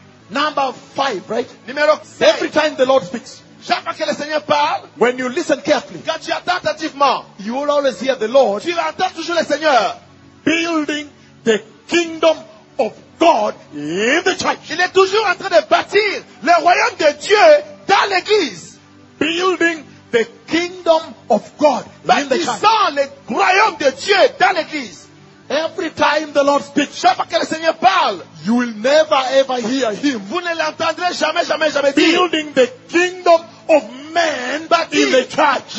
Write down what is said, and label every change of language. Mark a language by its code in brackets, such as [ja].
[en] Number 5, right? [fr] Numéro 5. [en] Every time the Lord speaks, [fr] chaque fois que le Seigneur parle, [en] when you listen carefully, [fr] quand tu attends attentivement, [en] you will always hear the Lord. [fr] Tu entends toujours le Seigneur. [en] Building the kingdom of God in the church. [fr] Il est toujours en train de bâtir le royaume de Dieu dans l'église. [en] Building the kingdom of God in the church. [fr] Bâtissant le royaume de Dieu dans l'église. [en] Every time the Lord speaks, [fr] chaque fois que le Seigneur parle, [en] you will never ever hear him. [fr] Vous ne l'entendrez jamais, jamais, jamais. [en] Building the kingdom of man in the church.